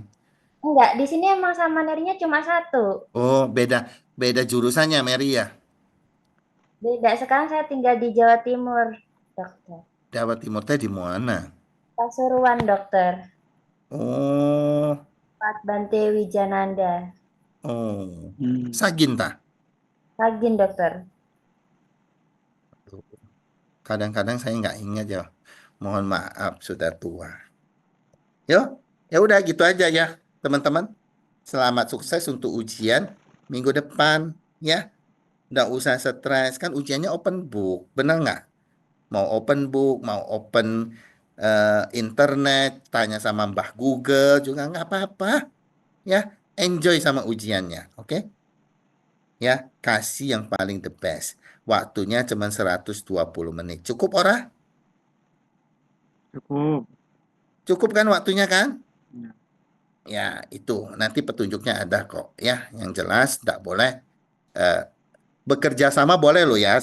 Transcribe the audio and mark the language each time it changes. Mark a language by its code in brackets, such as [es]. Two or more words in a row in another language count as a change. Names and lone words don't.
[id] Enggak, di sini emang sama nerinya cuma satu. Oh, beda jurusannya, Mary ya. Beda, sekarang saya tinggal di Jawa Timur, dokter. Jawa Timur teh di mana? Pasuruan, dokter. Oh, Pak Bante Wijananda. oh. Sagin ta? Ragin, dokter. Kadang-kadang saya nggak ingat ya. Mohon maaf, sudah tua. Yo, ya udah gitu aja ya, teman-teman. Selamat sukses untuk ujian minggu depan, ya. Nggak usah stres, kan ujiannya [en] open book, [id] bener nggak? Mau [en] open book, [id] mau [en] open internet, [id] tanya sama Mbah Google juga nggak apa-apa, ya. Enjoy sama ujiannya, oke? Ya, kasih yang paling [en] the best. [id] Waktunya cuma 120 menit. Cukup ora? Cukup. Cukup kan waktunya kan? Ya. Ya, itu. Nanti petunjuknya ada kok, ya. Yang jelas nggak boleh bekerja sama boleh loh ya.